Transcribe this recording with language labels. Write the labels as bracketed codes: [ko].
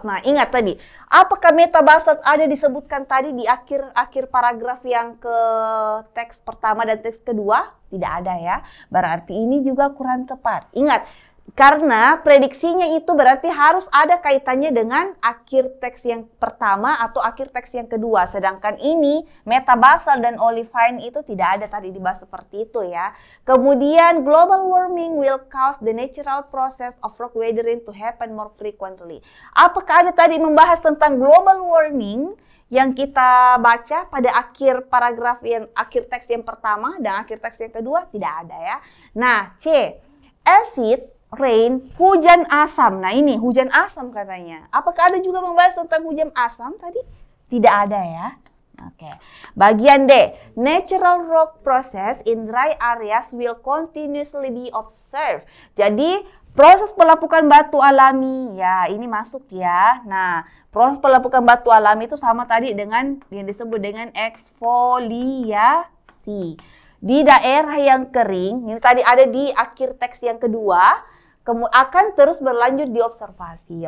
[id] Nah, ingat tadi, apakah metabasalt ada disebutkan tadi di akhir paragraf yang ke teks pertama dan teks kedua? Tidak ada ya. Berarti ini juga kurang tepat. Ingat, karena prediksinya itu berarti harus ada kaitannya dengan akhir teks yang pertama atau akhir teks yang kedua. Sedangkan ini metabasalt dan olivine itu tidak ada tadi dibahas seperti itu ya. [en] Kemudian global warming will cause the natural process of rock weathering to happen more frequently. [id] Apakah ada tadi membahas tentang global warming yang kita baca pada akhir paragraf akhir teks yang pertama dan akhir teks yang kedua? Tidak ada ya. Nah, C, acid rain, hujan asam. Nah, ini hujan asam katanya. Apakah ada juga membahas tentang hujan asam tadi? Tidak ada ya. Oke. Bagian D, [en] natural rock process in dry areas will continuously be observed. [id] Jadi, proses pelapukan batu alami, ya ini masuk ya. Nah, proses pelapukan batu alami itu sama tadi dengan yang disebut dengan eksfoliasi. Di daerah yang kering, ini tadi ada di akhir teks yang kedua, akan terus berlanjut di observasi.